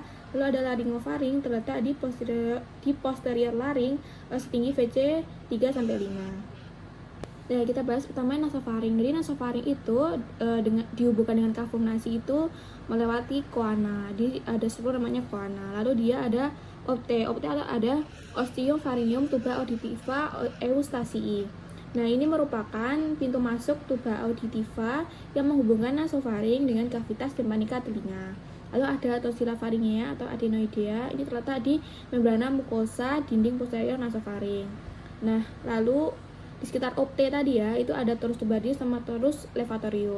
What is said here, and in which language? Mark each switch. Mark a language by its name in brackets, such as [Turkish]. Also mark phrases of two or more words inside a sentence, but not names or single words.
[Indonesian] Lalu ada laryngofaring terletak di posterior laring setinggi VC 3-5. Nah, kita bahas pertama nasofaring. Jadi nasofaring itu dihubungkan dengan [Latin] cavum nasi [Indonesian] itu melewati coana. Jadi ada struktur namanya coana. Lalu dia ada opte ada [Latin] osteopharyngeum tuba auditiva eustasii. [Indonesian] Nah, ini merupakan pintu masuk [Latin] tuba auditiva [Indonesian] yang menghubungkan nasofaring dengan [Latin] kavitas tympanica [Indonesian] telinga. Lalu ada [Latin] tonsilla pharyngea [Indonesian] atau adenoidea. Ini terletak di membrana mukosa dinding posterior nasofaring. Nah, lalu di sekitar opte tadi ya, itu ada [Latin] torus tubaris [Indonesian] sama [Latin] torus levatorius.